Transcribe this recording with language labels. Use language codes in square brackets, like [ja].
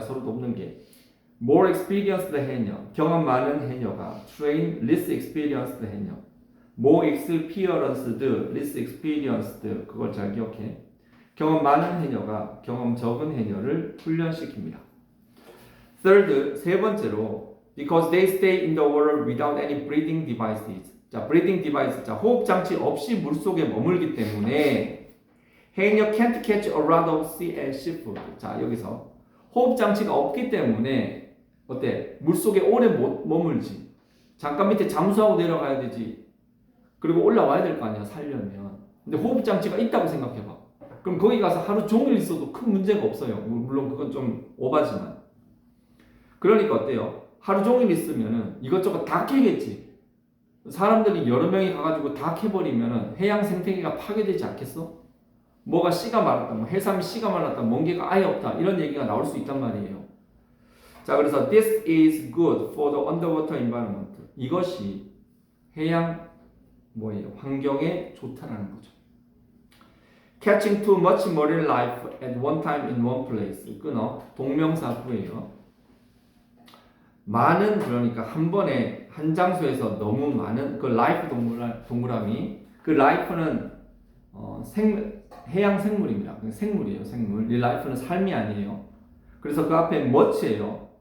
[ko] 서로 돕는 게 [en] more experienced [ko] 해녀, 경험 많은 해녀가 [en] train less experienced [ko] 해녀, [en] more experienced, less experienced, [ko] 그걸 잘 기억해. 경험 많은 해녀가 경험 적은 해녀를 훈련시킵니다. [en] Third, [ko] 세 번째로 [en] because they stay in the water without any breathing devices. [ko] 자, [en] breathing device, [ko] 자, 호흡 장치 없이 물 속에 머물기 때문에 해녀 [en] can't catch a lot of sea and seafood. [ko] 자, 여기서 호흡 장치가 없기 때문에 어때? 물 속에 오래 못 머물지. 잠깐 밑에 잠수하고 내려가야 되지. 그리고 올라와야 될 거 아니야, 살려면. 근데 호흡 장치가 있다고 생각해봐. 그럼 거기 가서 하루 종일 있어도 큰 문제가 없어요. 물론 그건 좀 오바지만. 그러니까 어때요? 하루 종일 있으면은 이것저것 다 캐겠지. 사람들이 여러 명이 가가지고 다 캐버리면은 해양 생태계가 파괴되지 않겠어? 뭐가 씨가 말랐다, 뭐 해삼이 씨가 말랐다, 멍게가 아예 없다, 이런 얘기가 나올 수 있단 말이에요. 자, 그래서 [en] this is good for the underwater environment. [ko] 이것이 해양 뭐예요? 환경에 좋다라는 거죠. [en] Catching too much marine life at one time in one place. [ko] 끊어. 동명사구예요. 많은, 그러니까 한 번에 한 장소에서 너무 많은 그 life 동그라미. 그 life는 해양 생물입니다. 생물이에요, 생물. 이 life는 삶이 아니에요. 그래서 그 앞에 much예요.